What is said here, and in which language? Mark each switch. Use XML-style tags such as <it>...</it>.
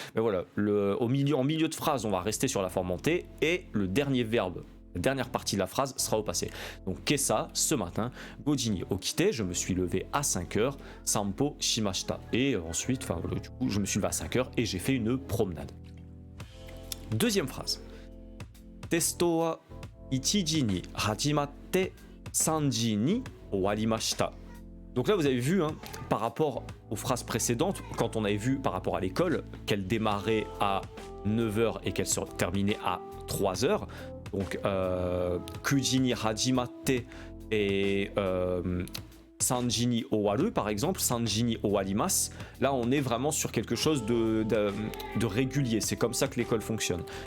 <fr>Mais voilà, en milieu de phrase, on va rester sur la forme en T, et le dernier verbe, la dernière partie de la phrase sera au passé. Donc</fr> <ja>Kesa,</ja> <fr>ce matin,</fr> <ja>Goji ni okite,</ja> <fr>je me suis levé à 5h,</fr> <ja>Sanpo shimashita.</ja> <fr>Et ensuite, enfin voilà, du coup, je me suis levé à 5h et j'ai fait une promenade. Deuxième phrase.</fr> <ja>Testo wa 1時に始まって3時に終わりました。</ja> <fr>Donc là vous avez vu, hein, par rapport aux phrases précédentes, quand on avait vu par rapport à l'école qu'elle démarrait à 9h et qu'elle se terminait à 3h, donc</fr> <ja>Kuji ni hajimatte</ja> <fr>et</fr> <ja>Sanji ni owaru</ja> <fr>par exemple,</fr> <ja>Sanji ni owarimasu,</ja> <fr>là on est vraiment sur quelque chose de régulier, c'est comme ça que l'école fonctionne.</fr>